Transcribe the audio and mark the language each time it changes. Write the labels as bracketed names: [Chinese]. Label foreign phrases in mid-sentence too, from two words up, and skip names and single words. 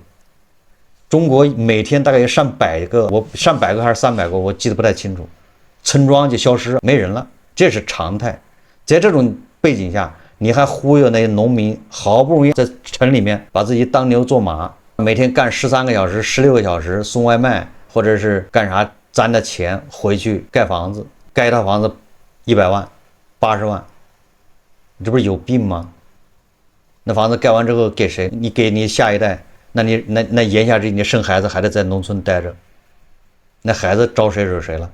[Chinese] 中國每天大概有上百個還是300個，我記得不太清楚，村莊就消失，沒人了，這是常態。在這種背景下，你還忽悠那些農民，好不容易在城裡面把自己當牛做馬，每天幹13個小時、16個小時送外賣，或者是幹啥？攒的錢回去蓋房子，蓋一套房子100萬、80萬，你這不是有病嗎？那房子蓋完之後給誰？你給你下一代，那言下之意，你生孩子還得在農村待着，那孩子招誰惹誰了？